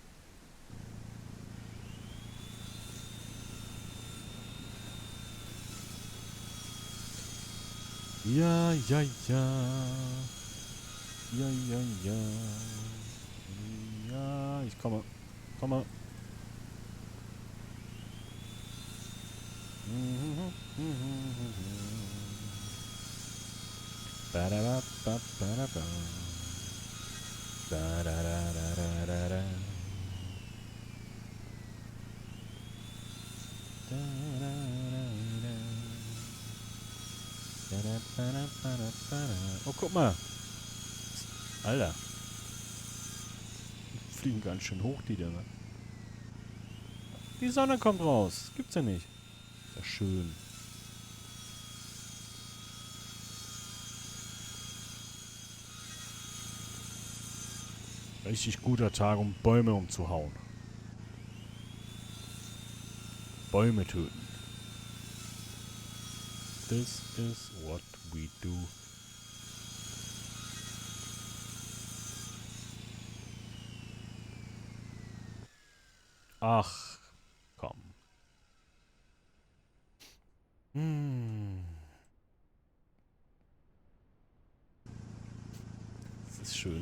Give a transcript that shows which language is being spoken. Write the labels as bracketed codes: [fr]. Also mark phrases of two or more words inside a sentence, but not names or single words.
[de] Ja, ja, ja. Ja, ja, ja. Ja, ich komme. Komme. Ba-da-ba-ba-ba-da-ba. Da-da-da-da-da-da-da. Oh, guck mal. Alter. Die fliegen ganz schön hoch, die Dinger. Die Sonne kommt raus. Gibt's ja nicht. Ist ja schön. Richtig guter Tag, um Bäume umzuhauen. Bäume töten. [en] This is what we do. [de] Ach, komm. Das ist schön.